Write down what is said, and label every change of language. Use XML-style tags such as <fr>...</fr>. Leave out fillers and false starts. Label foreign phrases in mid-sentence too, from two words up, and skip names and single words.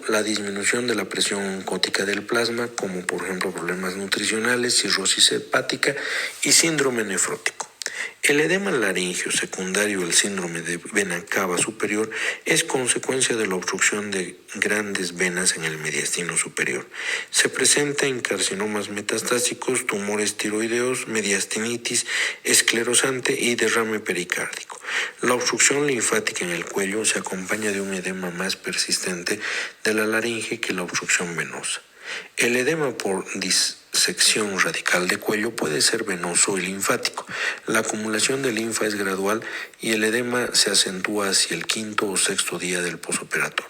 <es>La disminución de la presión oncótica del plasma, como por ejemplo problemas nutricionales, cirrosis hepática y síndrome nefrótico. El edema laríngeo secundario al síndrome de vena cava superior es consecuencia de la obstrucción de grandes venas en el mediastino superior. Se presenta en carcinomas metastásicos, tumores tiroideos, mediastinitis esclerosante y derrame pericárdico. La obstrucción linfática en el cuello se acompaña de un edema más persistente de la laringe que la obstrucción venosa. El edema por disección radical de cuello puede ser venoso y linfático. La acumulación de linfa es gradual y el edema se acentúa hacia el quinto o sexto día del posoperatorio.</es>